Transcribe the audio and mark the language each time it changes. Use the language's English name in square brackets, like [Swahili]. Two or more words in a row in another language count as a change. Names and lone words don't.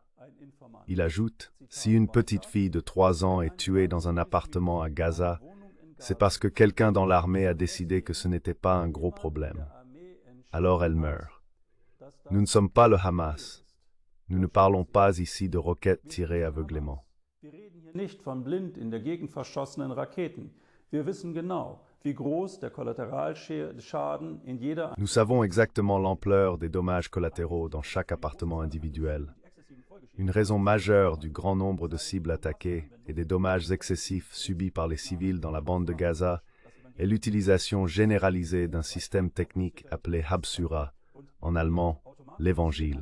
[French] Il ajoute « Si une petite fille de 3 ans est tuée dans un appartement à Gaza, c'est parce que quelqu'un dans l'armée a décidé que ce n'était pas un gros problème. Alors elle meurt. Nous ne sommes pas le Hamas. Nous ne parlons pas ici de roquettes tirées aveuglément. » [German] Wir reden hier nicht von blind in der Gegend verschossenen Raketen. Wir wissen genau, wie groß der Kollateralschaden in jeder... [French] Nous savons exactement l'ampleur des dommages collatéraux dans chaque appartement individuel. Une raison majeure du grand nombre de cibles attaquées et des dommages excessifs subis par les civils dans la bande de Gaza est l'utilisation généralisée d'un système technique appelé Habsura, en allemand, l'Évangile.